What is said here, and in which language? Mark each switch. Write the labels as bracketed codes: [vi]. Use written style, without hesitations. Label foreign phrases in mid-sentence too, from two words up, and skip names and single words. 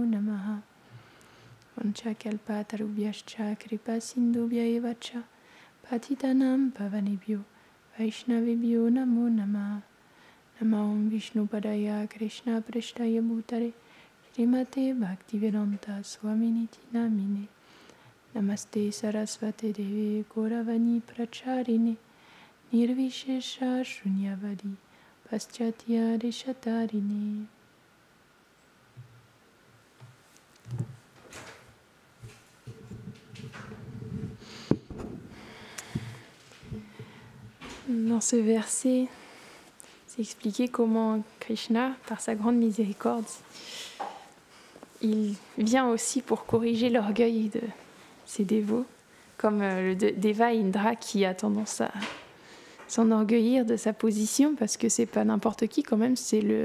[sa] Namaha Vancha Kalpatarubhyascha Kripa Sindhubhya Evacha Patitanam Pavanebhyo Vaishnavibhyo Namo Namaha Namaham Vishnu Padaya Krishna Preshtaya Bhutare Srimate Bhaktivedanta Swaminiti Namine Namaste Sarasvate Devi Gauravani Pracharine Nirvishesha Shunyavadi Paschatya Deshatarine. [fr] Dans ce verset, c'est expliqué comment Krishna, par sa grande miséricorde, il vient aussi pour corriger l'orgueil de ses dévots, comme le Deva Indra qui a tendance à s'enorgueillir de sa position, parce que c'est pas n'importe qui quand même, c'est